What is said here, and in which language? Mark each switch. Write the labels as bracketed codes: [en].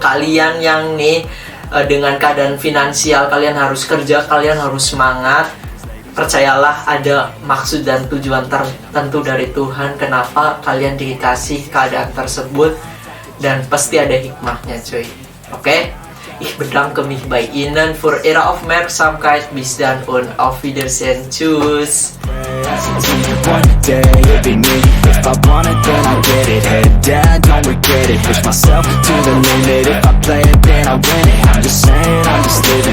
[id] Kalian yang nih dengan keadaan finansial, kalian harus kerja, kalian harus semangat. Percayalah ada maksud dan tujuan tertentu dari Tuhan kenapa kalian dikasih keadaan tersebut, dan pasti ada hikmahnya cuy. Oke? [de] Ich bedanke mich bei Ihnen für Ihre Aufmerksamkeit. Bis dann und auf Wiedersehen. Tschüss. [en] One day it'll be me. If I want it, then I'll get it. Head down, don't regret it. Push myself to the limit. If I play it, then I win it. I'm just saying, I'm just